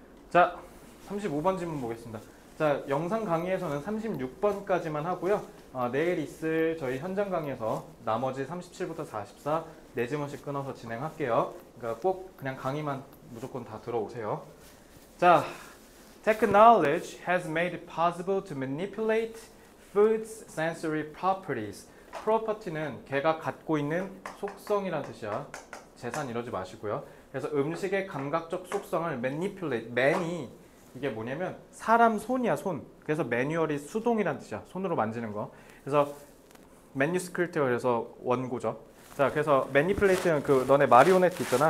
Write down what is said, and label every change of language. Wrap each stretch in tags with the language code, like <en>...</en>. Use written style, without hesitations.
<ko>자, 35번 질문 보겠습니다. 자, 영상 강의에서는 36번까지만 하고요. 내일 있을 저희 현장 강의에서 나머지 37부터 44 4지문씩 끊어서 진행할게요. 그러니까 꼭 그냥 강의만 무조건 다 들어오세요. 자,</ko> <en>Technology has made it possible to manipulate food's sensory properties.</en> <ko>property는 걔가 갖고 있는 속성이라는 뜻이야. 재산 이러지 마시고요. 그래서 음식의 감각적 속성을 manipulate, man이 이게 뭐냐면 사람 손이야, 손. 그래서 매뉴얼이 수동이라는 뜻이야. 손으로 만지는 거. 그래서 manuscript가 그래서 원고죠. 자, 그래서 manipulate는 그 너네 마리오네트 있잖아.</ko>